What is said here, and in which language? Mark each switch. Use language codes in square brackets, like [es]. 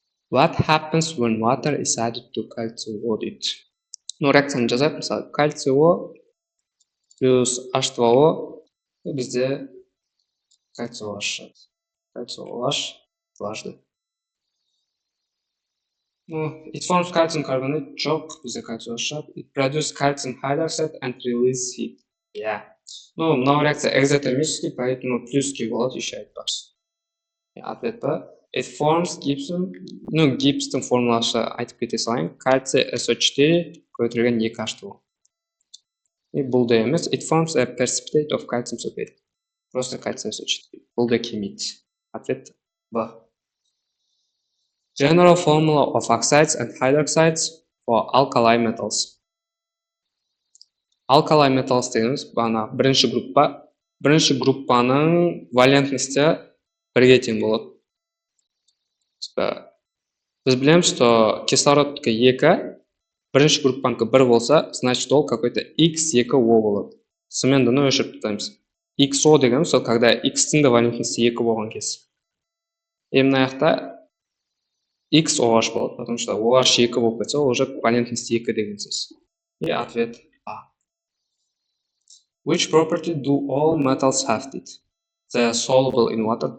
[en] What happens when water is added to CaO [kk] дейді. Реакцияны жазайық. Мысалы, CaO плюс H2O бізде CaOH шығады. [ru] CaOH дважды. [en] It forms calcium carbonate, [kk] жоқ, бізде CaOH шығады. [en] It produces calcium hydroxide and release heat. [kk] Мынау реакция экзотермический, [ru] поэтому [kk] плюске болады, [ru] еще [kk] айтпақшы. [ru] Ответ Б. [en] It forms gypsum. [kk] Гипстің формуласы айтып кете салайын. Кальций SO4 көтерілген 2 H2O. И бұл да емес. [en] It forms a precipitate of calcium sulfate. [ru] Просто кальций SO4. [kk] Бұл да келмейді. [ru] Ответ Б. [en] General formula of oxides and hydroxides for alkali metals. [kk] Alkali metals дегеніміз бірінші группа. Бірінші группаның валентності бірге тең болады. Біз білеміз, [ru] что [kk] кислородқа 2, бірінші группанікі 1 болса, значит ол какой-то X2O болады. Сонымен дұны өшіріп тұтаймыз. XO дегеніміз, [ru] когда [kk] X-тің де валентності 2 болған кез. Мына жақта X OH болады, [ru] потому что [kk] OH 2 болып кетсе, ол уже валентность 2 деген сөз. [ru] И ответ А. [en] Which property do all metals have [kk] дейді? [en] They are soluble in water.